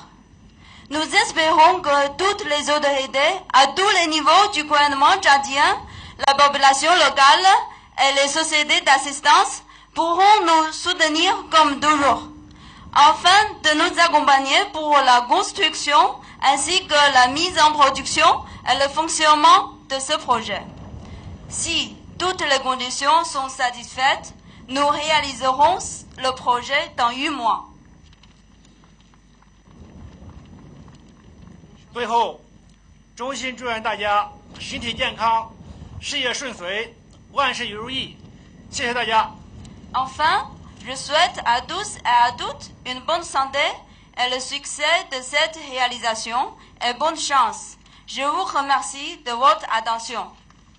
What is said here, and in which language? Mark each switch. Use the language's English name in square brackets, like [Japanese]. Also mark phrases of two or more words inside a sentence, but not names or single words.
[French] Nous espérons que toutes les autorités, à tous les niveaux du gouvernement tchadien, la population locale et les sociétés d'assistance pourront nous soutenir comme toujours, afin de nous accompagner pour la construction ainsi que la mise en production et le fonctionnement de ce projet. Si toutes les conditions sont satisfaites, nous réaliserons le projet dans 8 mois. [Chinese] 最后，衷心祝愿大家身体健康，事业顺遂，万事如意。谢谢大家。 [French] Enfin, je souhaite à tous et à toutes une bonne santé et le succès de cette réalisation et bonne chance. Je vous remercie de votre attention.